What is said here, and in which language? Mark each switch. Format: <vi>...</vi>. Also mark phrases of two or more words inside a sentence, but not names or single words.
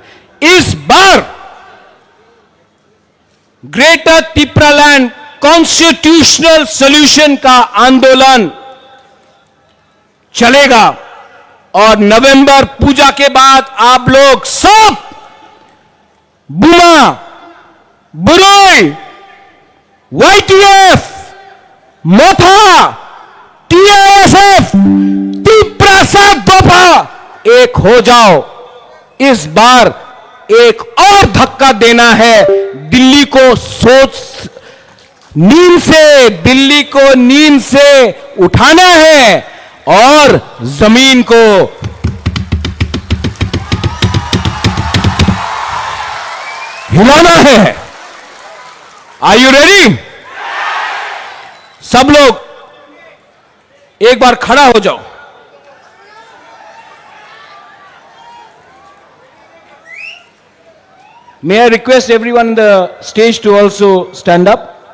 <hi>इस बार ग्रेटर तिपरालैंड</hi> <en>constitutional solution</en> <hi>का आंदोलन चलेगा, और नवंबर पूजा के बाद आप लोग सब बुमा, बुरोई, YTF, मोथा, TISF, तिपरासा दोफा एक हो जाओ। इस बार एक और धक्का देना है। दिल्ली को दिल्ली को नींद से उठाना है और जमीन को हिलाना है।</hi> <en>are you ready?</en> <hi>सब लोग एक बार खड़ा हो जाओ।</hi> <en>May I request everyone on the stage to also stand up?</en>